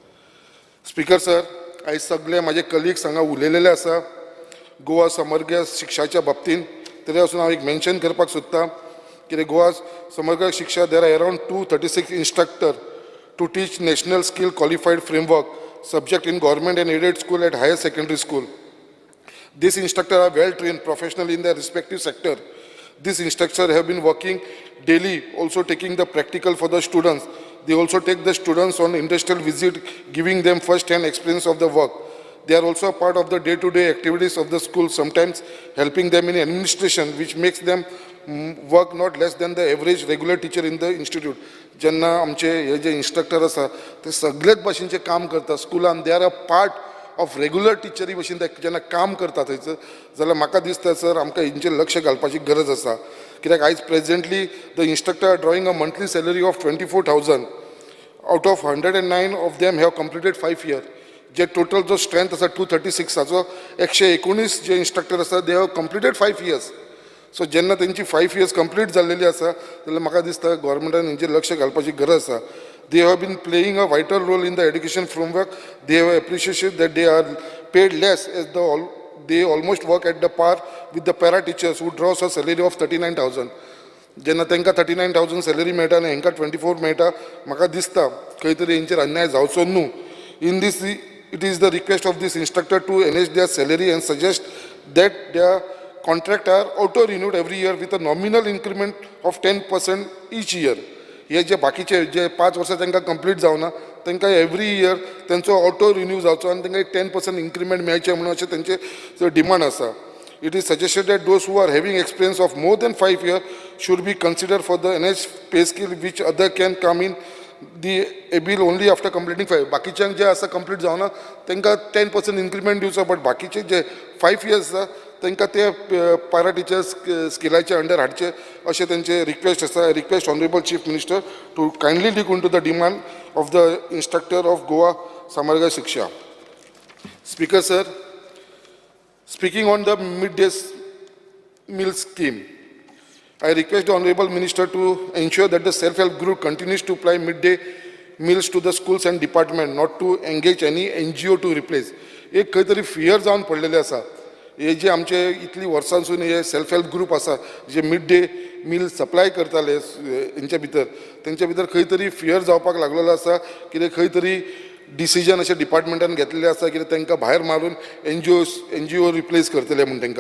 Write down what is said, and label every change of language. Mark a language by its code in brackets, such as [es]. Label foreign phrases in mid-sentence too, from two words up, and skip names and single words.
[kok] स्पिकर सर, आयज सगळे म्हाजे कलिग्स हांगा उलयलेले आसा गोवा समग्र शिक्षाच्या बाबतींत. तरी पासून हांव एक मेन्शन करपाक सोदतां की गोवा समग्र शिक्षा [en] there are around 236 instructors to teach National Skill Qualified Framework subject in government and aided school at higher secondary school. These instructors are well trained professionally in their respective sector. These instructors have been working daily, also taking the practical for the students. They also take the students on industrial visit, giving them first-hand experience of the work. They are also a part of the day-to-day activities of the school, sometimes helping them in administration, which makes them work not less than the average regular teacher in the institute. [kok] जेन्ना आमचे हे जे इंस्ट्रक्टर आसा ते सगळेच भाशेचे काम करता स्कुलान, [en] they are a part of regular [kok] टिचरी भशेन ते जेन्ना काम करता थंयसर, जाल्यार म्हाका दिसता सर आमकां हेंचेर लक्ष घालपाची गरज आसा. कित्याक आयज [en] presently the instructor are drawing a monthly salary of 24,000. out of 109 of them have completed 5 years. [kok] जे टोटल जो स्ट्रेंथ आसा 236 हाचो 119 जे इंस्ट्रक्टर आसा [en] they have completed 5 years. [kok] सो जेन्ना तेंची 5 years कंप्लीट जाल्लेली आसा जाल्यार म्हाका दिसता गोव्हर्मेंटान हेंचेर लक्ष घालपाची गरज आसा. [en] They have been playing a vital role in the education framework. They have appreciated that they are paid less as they almost work at the par with the para teachers who draws a salary of 39,000. [kok] जेन्ना तांकां 39,000 सॅलरी मेळटा आनी हांकां 24 मेळटा, म्हाका दिसता खंय तरी हेंचेर अन्याय जावचो न्हू. [en] in this it is the request of this instructor to enhance their salary and suggest that their contract are auto renewed every year with a nominal increment of 10% each year. [kok] हे जे बाकीचे जे 5 वर्सां तांकां कंप्लीट जावना तांकां [en] every year [kok] तेंचो [en] auto renew [kok] जावचो आनी तांकां एक 10% इन्क्रिमेंट मेळचें म्हणून अशें तेंचे डिमांड आसा. [en] It is suggested that those who are having experience of more than 5 years should be considered for the enhanced pay scale which other can come in the able only after completing 5. [kok] बाकीच्यांक जे आसा कंप्लीट जावना तांकां 10% इन्क्रिमेंट दिवचो, बट बाकीचे जे 5 years आसा तांकां ते [en] para teachers [kok] स्किलाच्या अंडर हाडचे अशें तेंचे रिक्वेस्ट आसा. [en] request Honourable Chief Minister to kindly look into the demand of the instructor of Goa Samagra Shiksha. Speaker sir, Speaking on the midday meal scheme, I request the Honorable Minister to ensure that the self-help group continues to apply midday meals to the schools and department, not to engage any NGO to replace. [kok] एक खंय तरी फियर जावन पडलेले आसा. हे जे आमचे इतली वर्सांसून हे [en] self help group [kok] आसा जे [en] mid day meal supply [kok] करताले हेंच्या भितर तेंच्या भितर खंय तरी फियर जावपाक लागलेलो आसा कितें खंय तरी डिसिजन अशें डिपार्टमेंटान घेतलेलें आसा कितें तांकां भायर मारून [en] NGO replace [kok] करतले म्हूण तांकां.